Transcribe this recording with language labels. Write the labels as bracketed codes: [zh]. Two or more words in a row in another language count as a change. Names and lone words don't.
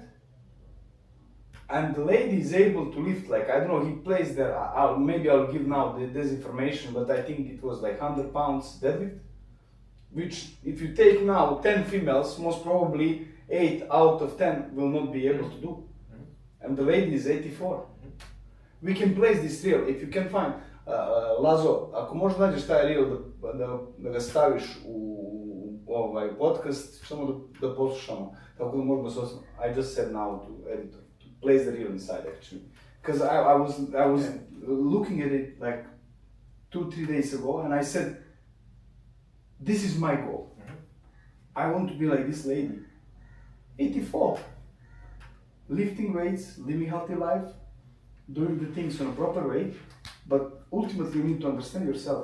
[en] And the lady is able to lift, like, I don't know, he plays there, maybe I'll give now this information, but I think it was like 100 pounds deadlift, which if you take now 10 females, most probably 8 out of 10 will not be able to do. And the lady is 84. We can place this reel, if you can find, [sr] Lazo, ako možeš nađeš taj reel da ga staviš u ovaj podcast, samo da poslušamo, tako da možemo se osnovati. [en] I just said now to editor. Plays the reel inside actually, because I was looking at it like 2-3 days ago, and I said, this is my goal. I want to be like this lady, 84, lifting weights, living healthy life, doing the things in a proper way, but ultimately you need to understand yourself.